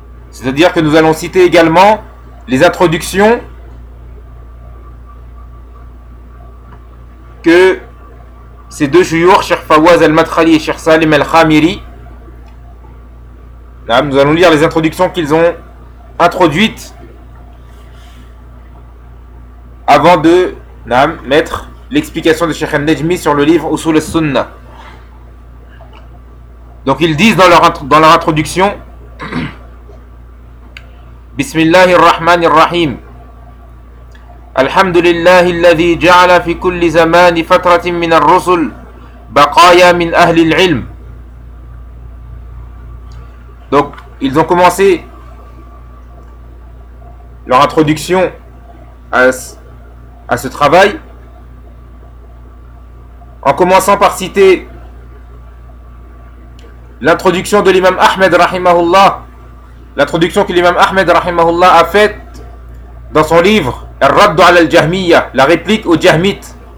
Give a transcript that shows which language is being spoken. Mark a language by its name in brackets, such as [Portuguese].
[French] C'est-à-dire que nous allons citer également les introductions que ces deux chouyoukh, Cheikh Fawaz al-Madkhali et Cheikh Salim al-Khamiri, là, nous allons lire les introductions qu'ils ont introduites avant de mettre l'explication de Cheikh al-Najmi sur le livre Usul al-Sunna. Donc ils disent dans leur introduction [Arabic] بسم الله الرحمن الرحيم الحمد لله الذي جعل في كل زمان فترة من الرسل بقايا من أهل العلم. [French] Donc ils ont commencé leur introduction à ce travail en commençant par citer l'introduction de l'imam Ahmed rahimahullah, l'introduction que l'imam Ahmed rahimahullah a faite dans son livre Ar-Radd 'ala al-Jahmiyyah, la réplique aux Jahmites.